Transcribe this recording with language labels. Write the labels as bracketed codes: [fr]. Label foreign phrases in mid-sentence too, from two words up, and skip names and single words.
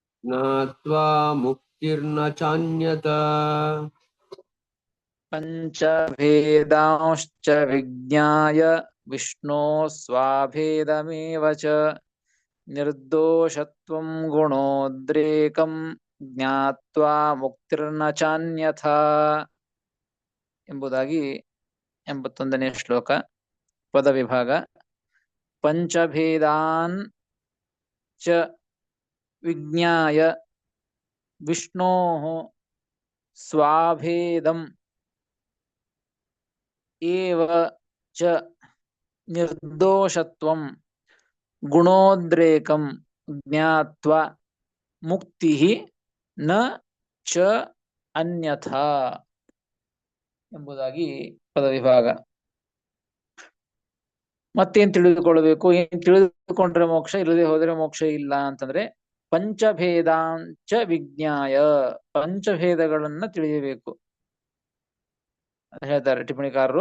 [sa] ज्ञात्वा मुक्तिर्न चान्यथा पञ्चभेदांश्च विज्ञाय विष्णो स्वाभेदमेव च निर्दोषत्वं गुणोद्रेकं ज्ञात्वा मुक्तिर्न ಚಾನ್ಯಥಾ [kn] ಎಂಬುದಾಗಿ 81ನೇ ಶ್ಲೋಕ ಪದವಿಭಾಗ. [sa] ಪಂಚಭೇದಾನ್ ಚ ವಿಜ್ಞಾಯ ವಿಷ್ಣೋಃ ಸ್ವಾಭೇದಂ ಏವ ಚ ನಿರ್ದೋಷತ್ವಂ ಗುಣೋದ್ರೇಕಂ ಜ್ಞಾತ್ವಾ ಮುಕ್ತಿಃ ನ ಚ ಅನ್ಯಥಾ [kn] ಎಂಬುದಾಗಿ ಪದವಿಭಾಗ. ಮತ್ತೇನ್ ತಿಳಿದುಕೊಳ್ಳಬೇಕು? ಏನ್ ತಿಳಿದುಕೊಂಡ್ರೆ ಮೋಕ್ಷ, ಇಲ್ಲದೆ ಹೋದರೆ ಮೋಕ್ಷ ಇಲ್ಲ ಅಂತಂದ್ರೆ [sa] ಪಂಚಭೇದಾಂಚ ವಿಜ್ಞಾಯ, [kn] ಪಂಚಭೇದಗಳನ್ನ ತಿಳಿಯಬೇಕು ಹೇಳ್ತಾರೆ ಟಿಪ್ಪಣಿಕಾರರು.